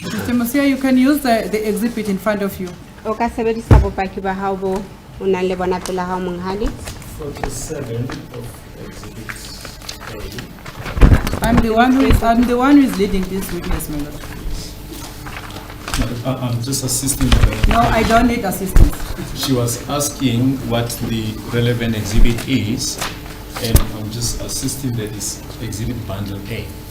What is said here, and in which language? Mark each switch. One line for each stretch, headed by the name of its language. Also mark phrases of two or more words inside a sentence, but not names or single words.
English: Mr. Musia, you can use the exhibit in front of you.
Southern Sotho: O ka sebedisa bopaki ba hao bo o nang le bona pela hao monghadi.
English: 47 of Exhibit A. I'm the one who is leading this witness, my lord. I'm just assisting the. No, I don't need assistance. She was asking what the relevant exhibit is, and I'm just assisting that is exhibit bundle A.